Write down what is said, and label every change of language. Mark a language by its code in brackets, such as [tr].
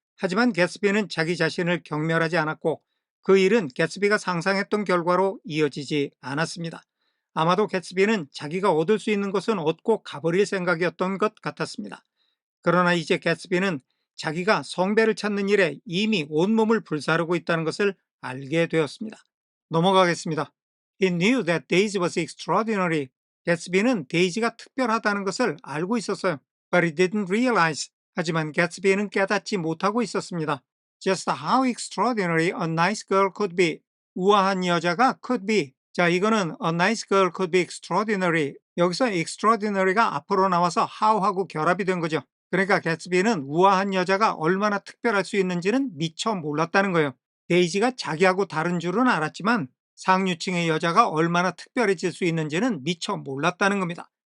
[ko] 하지만 개츠비는 자기 자신을 경멸하지 않았고 그 일은 개츠비가 상상했던 결과로 이어지지 않았습니다. 아마도 개츠비는 자기가 얻을 수 있는 것은 얻고 가버릴 생각이었던 것 같았습니다. 그러나 이제 개츠비는 자기가 성배를 찾는 일에 이미 온몸을 불사르고 있다는 것을 알게 되었습니다. 넘어가겠습니다. [en] He knew that Daisy was extraordinary. [ko] 개츠비는 데이지가 특별하다는 것을 알고 있었어요. [en] But he didn't realize. [ko] 하지만 개츠비는 깨닫지 못하고 있었습니다. [en] Just how extraordinary a nice girl could be. [ko] 우아한 여자가 [en] could be. 자, 이거는 a nice girl could be extraordinary. [ko] 여기서 extraordinary가 앞으로 나와서 how하고 결합이 된 거죠. 그러니까 개츠비는 우아한 여자가 얼마나 특별할 수 있는지는 미처 몰랐다는 거예요. 데이지가 자기하고 다른 줄은 알았지만 상류층의 여자가 얼마나 특별해질 수 있는지는 미처 몰랐다는 겁니다.